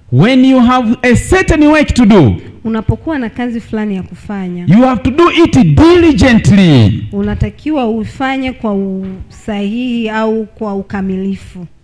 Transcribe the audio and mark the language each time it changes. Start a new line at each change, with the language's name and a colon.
English: when you have a certain work to do,
Swahili: Unapokuwa na kazi fulani ya kufanya,
English: you have to do it diligently.
Swahili: Unatakiwa ufanye kwa usahihi au kwa ukamilifu.